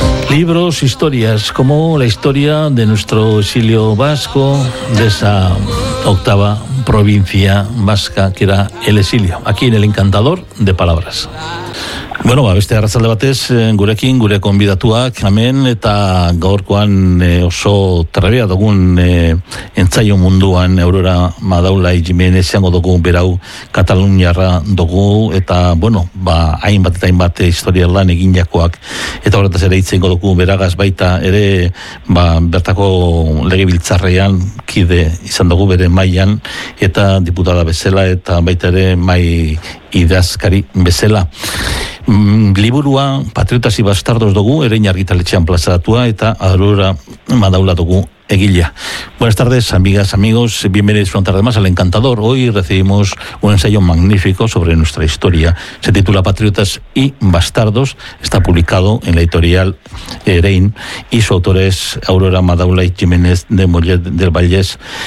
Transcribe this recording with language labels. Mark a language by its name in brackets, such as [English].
[Spanish] Libros, historias, como la historia de nuestro exilio vasco, de esa octava provincia vasca que era el exilio, aquí en El Encantador de Palabras. [Basque] Bueno, ba, beste arratzalde batez, gurekin, gure konbidatuak, hemen, eta gaurkoan oso trebea dugun entzaio munduan, Aurora Madaula Jimenez, izango dugu, berau, Kataluniarra dugu, eta, bueno, ba, hainbat eta hainbat historia lan egin jakoak, eta horretaz ere itzengo dugu, beragaz baita, ere, ba, bertako legebiltzarrean, kide izan dugu bere mailan, eta diputada bezala, eta baita ere, mai idazkari bezala. Liburua Patriotas y Bastardos dugu, erein argitaletxean plazaratua, eta Aurora Madaula dugu egilea. [Spanish] Buenas tardes, amigas, amigos, bienvenidos una tarde más al Encantador. Hoy recibimos un ensayo magnífico sobre nuestra historia. Se titula Patriotas y Bastardos, está publicado en la editorial Erein, y su autor es Aurora Madaula y Jiménez de Mollet del Vallès,